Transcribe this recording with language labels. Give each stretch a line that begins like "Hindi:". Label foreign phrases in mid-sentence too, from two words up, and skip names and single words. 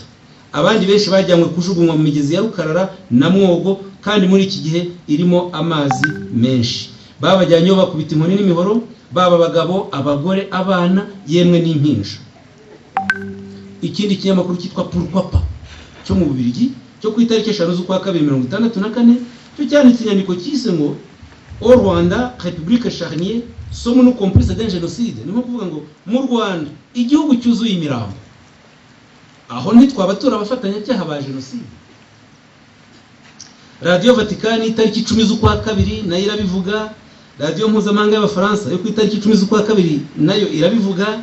Kinyarwanda: Abandi benshi bajyanywe kujugunywa mu migezi ya Rukarara na Mwogo, kandi muri iki gihe irimo amazi menshi. Babajyanyeho bakubita inkoni n'imihoro, baba abagabo, abagore, abana, yemwe n'impinja. Ikindi kinyamakuru cyitwa Pourquoi pas cyo mu Bubiligi cyo ku itariki 5 z'ukwa kabiri 1964 cyo cyanditse inyandiko cyise ngo Au Rwanda, République charnier, sommes-nous complices d'un génocide. Ni kuvuga ngo mu Rwanda igihugu cyuzuye imirambo, aho ntitwabatura abafatanyacyaha ba jenoside. Radio Vatican itariki 10 z'ukwa kabiri nayo irabivuga. Radio mpuzamahanga y'Abafaransa yo ku itariki 10 z'ukwa kabiri nayo irabivuga.